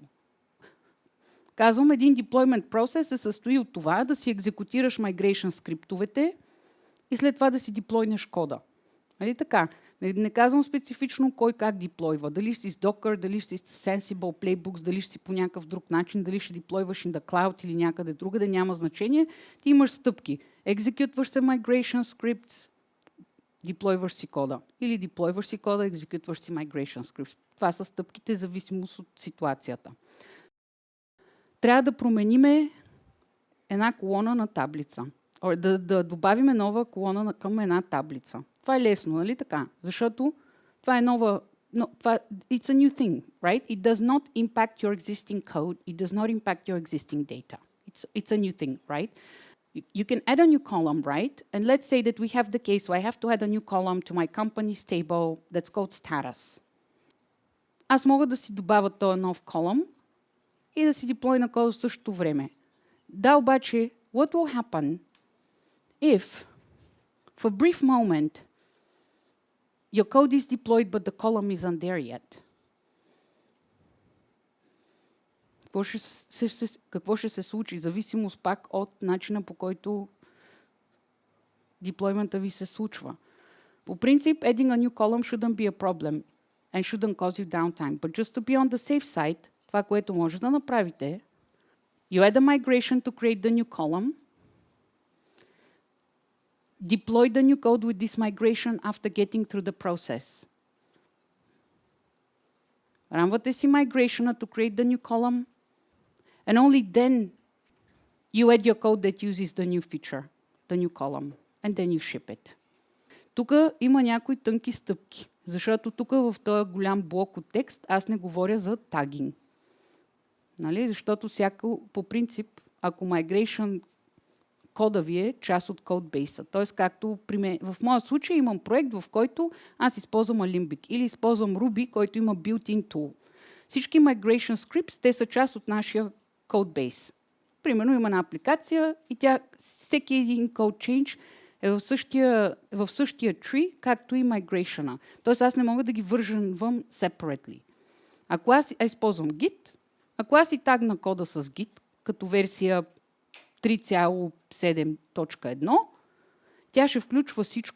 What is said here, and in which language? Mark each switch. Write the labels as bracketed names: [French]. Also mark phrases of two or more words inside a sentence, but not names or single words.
[Bulgarian] Казвам, един deployment процес се състои от това да си екзекутираш migration скриптовете и след това да си деплойнеш кода. Нали така? Не казвам специфично кой как деплойва. Дали си с Docker, дали си с Sensible Playbooks, дали ще си по някакъв друг начин, дали ще деплойваш [English] in the cloud [Bulgarian] или някъде другаде, няма значение. Ти имаш стъпки. Екзекютваш се [English] migration scripts, [Bulgarian] деплойваш си кода. Или деплойваш си кода, екзекютваш си [English] migration scripts. [Bulgarian] Това са стъпките, зависимост от ситуацията. Трябва да промениме една колона на таблица. Да добавиме нова колона към една таблица. Това е лесно, нали така? Защото това е нова... [English] it's a new thing, right? It does not impact your existing code. It does not impact your existing data. It's a new thing, right? You can add a new column, right? And let's say that we have the case where I have to add a new column to my company's table that's called status. [Bulgarian] Аз мога да си добавя този нов колум и да си деплойна кода в същото време. Да, обаче, [English] what will happen if, for a brief moment, your code is deployed, but the column isn't there yet? [Bulgarian] Какво ще се случи? Зависимост пак от начина, по който деплоймента ви се случва. По принцип, [English] adding a new column shouldn't be a problem and shouldn't cause you downtime. But just to be on the safe side, [Bulgarian] това, което може да направите, [English] you add a migration to create the new column, deploy the new code with this migration after getting through the process. [Bulgarian] Ранвате си [English] migration to create the new column, and only then you add your code that uses the new feature, the new column, and then you ship it. [Bulgarian] Тук има някои тънки стъпки, защото тук в този голям блок от текст аз не говоря за тагинг. Нали? Защото по принцип, ако migration кода ви е част от кодбейса. Тоест, както в моя случай имам проект, в който аз използвам Limbic или използвам Ruby, който има [English] built-in tool. Всички migration scripts, [Bulgarian] те са част от нашия кодбейс. Примерно има една апликация и тя, всеки един [English] code change [Bulgarian] е в същия tree, както и migration-а. Тоест аз не мога да ги върженвам separately. Ако аз използвам Git, ако аз си тагна кода с Git, като версия 3.7.1, тя ще включва всичко.